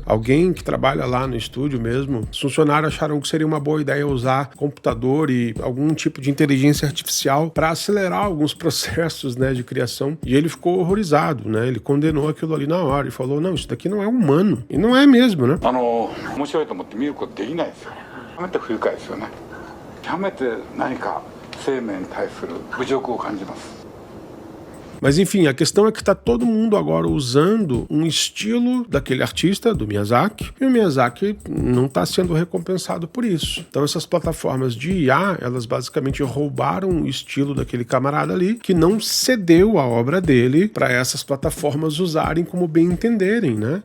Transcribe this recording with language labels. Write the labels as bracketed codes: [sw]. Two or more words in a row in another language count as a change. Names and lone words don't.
[pt] Alguém que trabalha lá no estúdio mesmo, os funcionários acharam que seria uma boa ideia usar computador e algum tipo de inteligência artificial para acelerar alguns processos, né, de criação, e ele ficou horrorizado, né? Ele condenou aquilo ali na hora e falou, não, isso daqui não é humano. E não é mesmo, né? [ja] 面白いと思って見ることできないですよ。極めて不愉快ですよね。極めて何か生命に対する侮辱を感じます。 [pt] Mas enfim, a questão é que está todo mundo agora usando um estilo daquele artista, do Miyazaki, e o Miyazaki não está sendo recompensado por isso. Então essas plataformas de IA, elas basicamente roubaram o estilo daquele camarada ali, que não cedeu a obra dele para essas plataformas usarem como bem entenderem, né?